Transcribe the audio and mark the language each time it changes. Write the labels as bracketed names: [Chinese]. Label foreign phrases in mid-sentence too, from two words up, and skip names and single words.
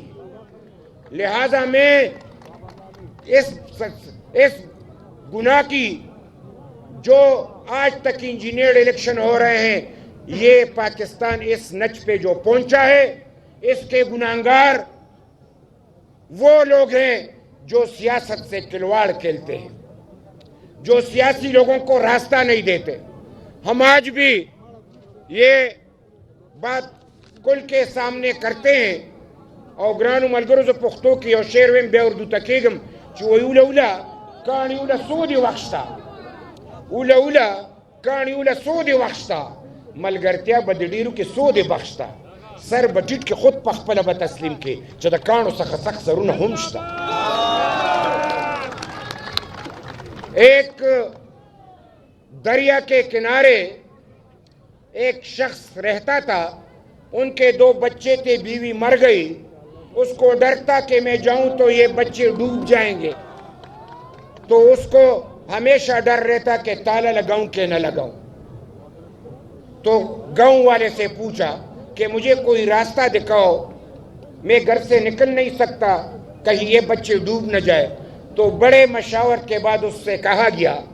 [Urdu] لہٰذا میں اس گناہ کی جو آج تک [English] engineered election [Urdu] ہو رہے ہیں، یہ پاکستان اس نہج پے جو پہنچا ہے، اس کے گناہگار وہ لوگ ہیں جو سیاست سے کھلواڑ کھیلتے ہیں، جو سیاسی لوگوں کو راستہ نہیں دیتے. ہم آج بھی یہ بات کل کے سامنے کرتے ہیں [Pashto] او گرانو ملګرو زه پښتو کې یو شعر ویم بیا اردو ته کېږم چې وایي اوله اوله کاڼي اوله سودې وخت شته اوله اوله کاڼي اوله سودې وخت شته ملګرتیا به د ډېرو کې سودې بخش شته سر به ټیټ کې خود په خپله به تسلیم کې چې د کاڼو څخه سخت سرونه هم شته ایک [Urdu] دریا کے کنارے ایک شخص رہتا تھا ان کے 2 بچے تھے بیوی مر گئی اس کو ڈر تھا کہ میں جاؤں تو یہ بچے ڈوب جائیں گے تو اس کو ہمیشہ ڈر رہتا کہ تالا لگاؤں کہ نہ لگاؤں تو گاؤں والے سے پوچھا کہ مجھے کوئی راستہ دکھاؤ میں گھر سے نکل نہیں سکتا کہیں یہ بچے ڈوب نہ جائے تو بڑے مشاورت کے بعد اس سے کہا گیا